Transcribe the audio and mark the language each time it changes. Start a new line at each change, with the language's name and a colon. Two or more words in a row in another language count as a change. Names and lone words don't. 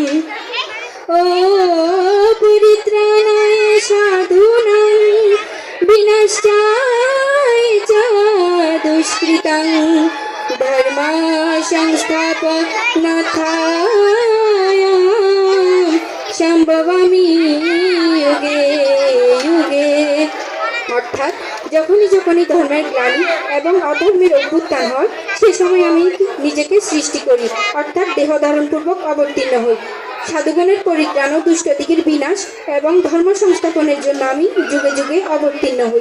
Sanskrit: ओ परित्राणाय साधूनां विनाशाय च दुष्कृतं धर्म संस्थापनार्थाय সম্ভবামি যুগে যুগে।
Bangla: অর্থাৎ যখনই যখনই ধর্মের গ্লানি এবং অধর্মের অভ্যুত্থান হয় সে সময় আমি নিজেকে সৃষ্টি করি, অর্থাৎ দেহ ধারণপূর্বক অবতীর্ণ হই। সাধুগণের পরিত্রাণ ও দুষ্টদিগের বিনাশ এবং ধর্ম সংস্থাপনের জন্য আমি যুগে যুগে অবতীর্ণ হই।